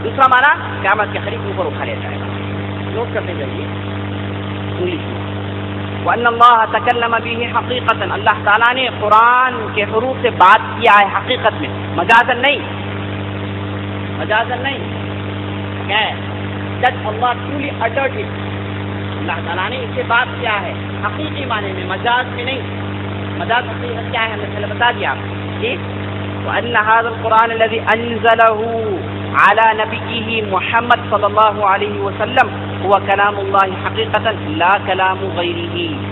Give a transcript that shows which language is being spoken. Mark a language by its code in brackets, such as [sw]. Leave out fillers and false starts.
[ur] دوسرا معنی قیامت کے قریب اوپر اٹھا لیا جائے گا. نوٹ کرنے چاہیے انگلش میں. [ar] وَأَنَّ اللَّهَ تَكَلَّمَ بِهِ حَقِيقَةً, [ur] اللہ تعالیٰ نے قرآن کے حروف سے بات کیا ہے حقیقت میں, مجازن نہیں, مجازن نہیں. کیا ہے؟ [en] that Allah truly uttered it. [ur] اللہ تعالیٰ نے اس سے بات کیا ہے حقیقی معنی میں, مجاز میں نہیں. مجاز حقیقت کیا ہے ہم نے پہلے بتا دیا آپ کو. ٹھیک. [ar] وَأَنَّ هَذَا الْقُرْآنَ الَّذِي أَنزَلَهُ عَلَى نَبِيِّهِ محمد صلی اللہ علیہ وسلم هو كلام اللہ حقیقتا لا کلام غیرہ.